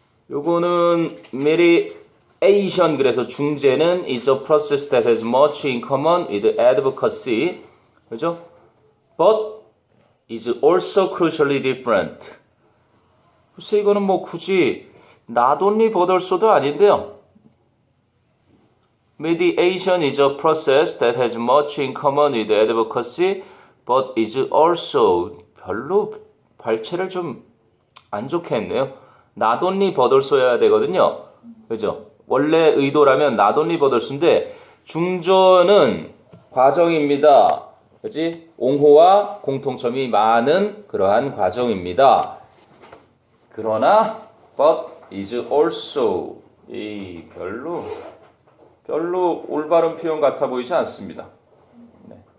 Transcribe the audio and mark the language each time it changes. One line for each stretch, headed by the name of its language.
Korean: 요거는
English: mediation
Korean: 그래서 중재는
English: is a process that has much in common with advocacy.
Korean: 그죠?
English: But is also crucially different.
Korean: 글쎄 이거는 뭐 굳이
English: not only but also
Korean: 도 아닌데요.
English: Mediation is a process that has much in common with advocacy, but is also
Korean: 별로 발체를 좀 안 좋게 했네요.
English: not only but also
Korean: 여야 되거든요. 그죠? 원래 의도라면
English: not only but also
Korean: 인데 중저는 과정입니다. 그지? 옹호와 공통점이 많은 그러한 과정입니다. 그러나
English: but is also
Korean: 이 별로 올바른 표현 같아 보이지 않습니다. 네.